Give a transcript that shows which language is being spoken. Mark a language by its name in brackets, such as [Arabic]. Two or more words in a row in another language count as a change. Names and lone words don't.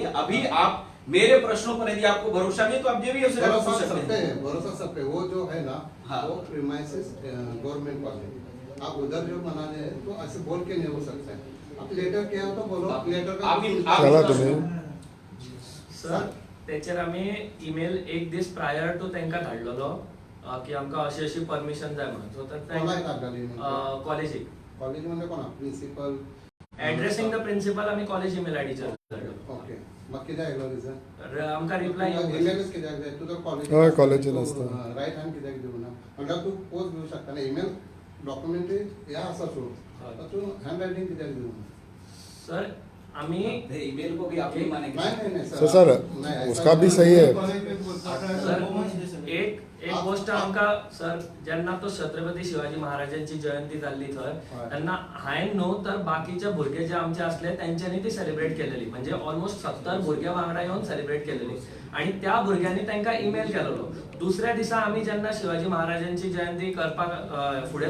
[Hindi] अभी आप मेरे प्रश्नों पर यदि आपको भरोसा नहीं तो आप जेवियर से पूछ सकते हैं। भरोसा सब पे, वो जो है ना, हाँ। वो प्रीमाइसेस गवर्नमेंट कॉलेज, आप उधर जो बनाने हैं तो ऐसे बोल के नहीं हो सकता है। आप लेटर क्या हो तो बोलो, लेटर का [Konkani] सर त्याचेर आमी ईमेल एक दीस [English] prior to [Konkani] तांकां धाडलेलो की आमकां अशी अशी परमिशन जाय म्हणून, सो कोणाक धाडलेली म्हणजे? कॉलेजीक कॉलेज म्हणजे कोणा? प्रिन्सिपल [English] addressing the principal [Konkani] आमी कॉलेज ईमेल आयडीचेर धाडलो. ओके, मग किती आयलो रिझन? आमकां रिप्लाय ईमेलच कित्याक जाय? तुका कॉलेज हय, कॉलेजीन आसता. [English] right hand [Konkani] कित्याक दिवना? म्हणजे तू पोस्ट घेऊ शकता ना, [English] email document [Konkani] ह्या आसा सोड, तू [English] hand writing [Konkani] कित्याक दिवना? सर आमी [Hindi] ईमेल को भी आप नहीं मानेंगे। नहीं सर नहीं, उसका भी सही है। [Konkani] सर एक गोष्ट आमकां सर जेन्ना तो छत्रपती शिवाजी महाराजांची जयंती जाल्ली थंय तेन्ना हांवें न्हू तर बाकीचे भुरगे जे आमचे असले तेंच्यांनी ती सेलिब्रेट केलेली म्हणजे ऑलमोस्ट 70 भुरगे वांगडा येवन सेलिब्रेट केलेली आणि त्या भुरग्यांनी तांकां ईमेल केलेलो दुसऱ्या दिसा आमी जेन्ना शिवाजी महाराजांची जयंती करपाक फुडें